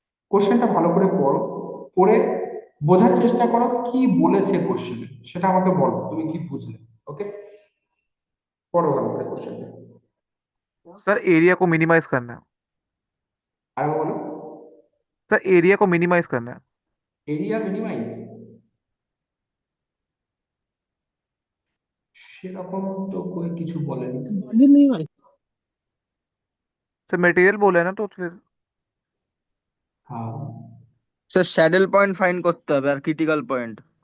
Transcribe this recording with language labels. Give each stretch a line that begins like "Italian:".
Bangla: কোশ্চেনটা ভালো করে পড়ো, পড়ে বোঝার চেষ্টা করো কি বলেছে কোশ্চেনে, সেটা আমাকে বলো তুমি কি বুঝলে। ওকে, পড়ো ভালো করে কোশ্চেনটা।
Hindi: सर एरिया को मिनिमाइज करना है।
Bangla: আর বলো।
Hindi: सर एरिया को मिनिमाइज करना है।
Bangla: এরিয়া মিনিমাইজ, সেরকম তো কিছু বলেনি।
Hindi: सर मटेरियल बोले ना तो फिर
Bangla: হ্যাঁ, স্যার স্যাডেল পয়েন্ট ফাইন্ড করতে হবে আর ক্রিটিক্যাল পয়েন্ট।